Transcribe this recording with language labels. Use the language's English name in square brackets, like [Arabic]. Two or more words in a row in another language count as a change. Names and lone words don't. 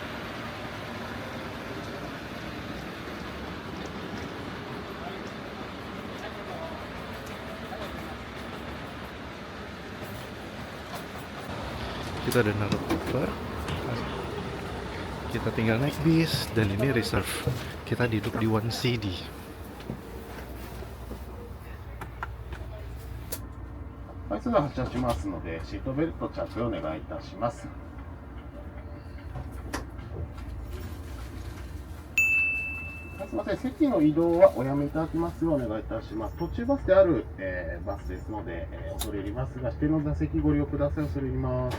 [Indonesian] Kita udah naruh koper, kita tinggal naik bis, dan ini reserve. Kita duduk di 1CD. [Japanese] はい、それでは発車しますので、シートベルト着用お願いいたします。はい、すみません、席の移動はおやめいただきますようお願いいたします。途中バスである、バスですので、恐れ入りますが、指定の座席ご利用ください。恐れ入ります。